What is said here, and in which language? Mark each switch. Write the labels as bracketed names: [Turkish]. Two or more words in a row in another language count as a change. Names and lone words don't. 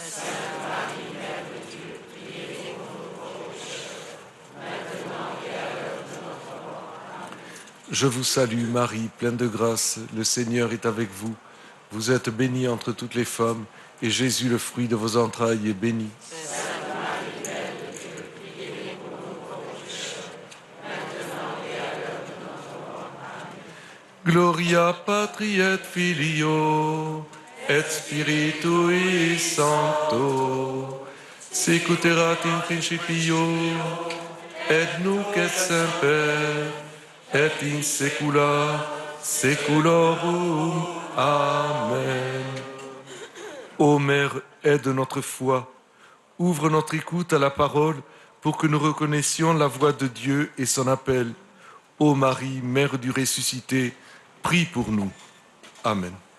[French] Je vous salue Marie, pleine de grâce, le Seigneur est avec vous. Vous êtes bénie entre toutes les femmes, et Jésus, le fruit de vos entrailles, est béni. [Latin] Gloria Patri et Filio, et Spiritui Sancto, sicuterat in principio, et nunc et semper, et in saecula saeculorum. Amen. [French] Ô Mère, aide notre foi, ouvre notre écoute à la parole pour que nous reconnaissions la voix de Dieu et son appel. Ô Marie, Mère du ressuscité, prie pour nous. Amen.